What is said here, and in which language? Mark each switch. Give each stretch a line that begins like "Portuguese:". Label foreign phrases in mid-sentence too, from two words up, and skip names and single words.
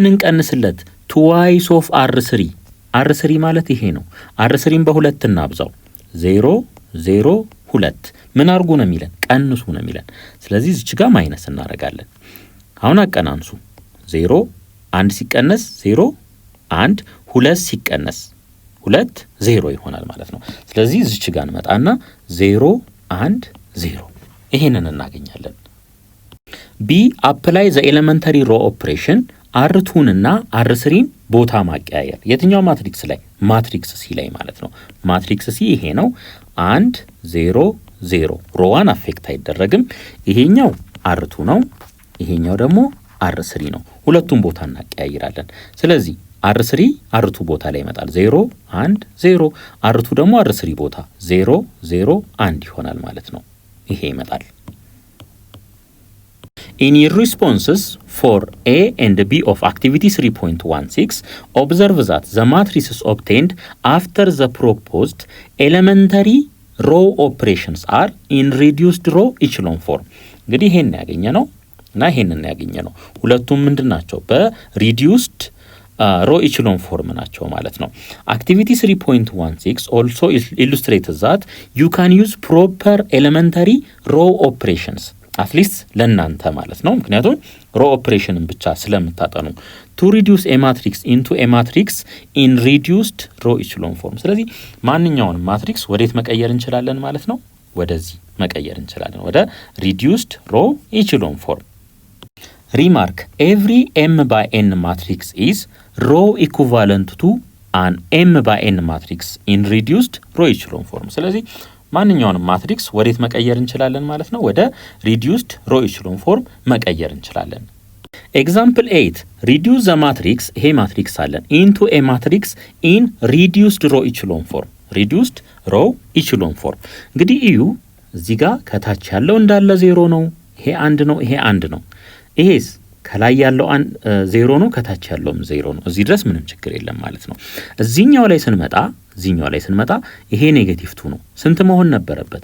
Amharic: እንቀንስለት
English: twice of r3
Amharic: ማለት ይሄ ነው r3ን በሁለት እናብዛው 0 0 2 ምን አርጉ ነው የሚለን ቀንሱ ነው የሚለን ስለዚህ እዚህ ጋር ማይነስ እናረጋለን አሁን አቀናንሱ 0 1 ሲቀነስ 0 1 2 ሲቀነስ 2 0 ይሆናል ማለት ነው ስለዚህ እዚህ ጋር እንመጣና 0 1 0 ይሄንን እናገኛለን
English: B apply the elementary row operation
Amharic: r2 እና r3ን ቦታ ማቀያየር የትኛው ማትሪክስ ላይ ማትሪክስ C ላይ ማለት ነው ማትሪክስ C ይሄ ነው 1 0 0 ሮዋን አፌክት አይደረግም ይሄኛው r2 ነው ይሄኛው ደግሞ r3 ነው ሁለቱም ቦታ እናቀያይራለን ስለዚህ R3 R2 ቦታ ላይ ይመጣል 0 1 0 R2 ደግሞ R3 ቦታ 0 0 1 ይሆናል ማለት ነው። ይሄ ይመጣል።
English: In your responses for A and B of activity 3.16, observe that the matrices obtained after the proposed elementary row operations are in reduced row echelon form.
Amharic: እንግዲህ ይሄን ያገኘ ነው እና ይሄንን ያገኘ ነው። ሁለቱም ምንድናቸው? በሪዲዩስድ ሮ ኢችሎን ፎርም ናቸው ማለት ነው። አክቲቪቲ 3.16
English: also illustrates that you can use proper elementary row operations
Amharic: አትሊስት ለእናንተ ማለት ነው። ምክንያቱም ሮ ኦፕሬሽንን ብቻ ስለምታጠኑ
English: to reduce a matrix into a matrix in reduced row echelon form።
Amharic: ስለዚህ ማንኛውንም ማትሪክስ ወዴት መቀየር እንችላለን ማለት ነው? ወደዚህ መቀየር እንችላለን፣ ወደ
English: reduced row echelon form። Remark, every m by n matrix is row equivalent to an m by n matrix in reduced row echelon form።
Amharic: ስለዚህ ማንኛውንም ማትሪክስ ወዴት መቀየር እንችላለን ማለት ነው? ወደ
English: reduced row echelon form
Amharic: መቀየር እንችላለን።
English: Example 8 reduce the matrix
Amharic: ይሄ ማትሪክስ አለን
English: into a matrix in reduced row echelon form reduced row echelon form።
Amharic: እንግዲህ እዩ እዚህ ጋር ከታች ያለው እንዳለ 0 ነው፣ ይሄ 1 ነው፣ ይሄ 1 ነው። ይሄስ ከላይ ያለው 0 ነው፣ ከታች ያለውም 0 ነው። እዚህ ድረስ ምንም ችግር የለም ማለት ነው። እዚህኛው ላይ ስንመጣ ይሄ ኔጌቲቭ 2 ነው። ስንት መሆን ነበረበት?